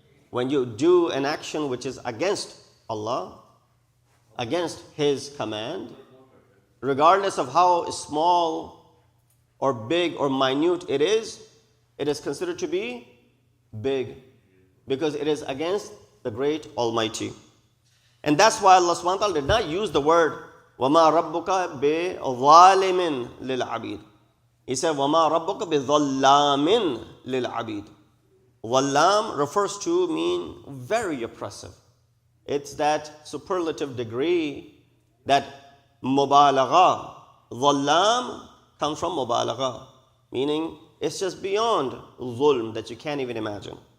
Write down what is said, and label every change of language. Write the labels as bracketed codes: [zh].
[en] When you do an action which is against Allah, against His command, regardless of how small or big or minute it is considered to be big because it is against the great Almighty. And that's why Allah subhanahu wa ta'ala did not use the word [ar] وَمَا رَبُّكَ بِظَالِمٍ لِلْعَبِيدِ. [en] He said [ar] وَمَا رَبُّكَ بِظَلَّامٍ لِلْعَبِيدِ. [en] Wallam refers to mean very oppressive. It's that superlative degree, that mubalagha. Zallam comes from mubalagha, meaning it's just beyond zulm that you can't even imagine.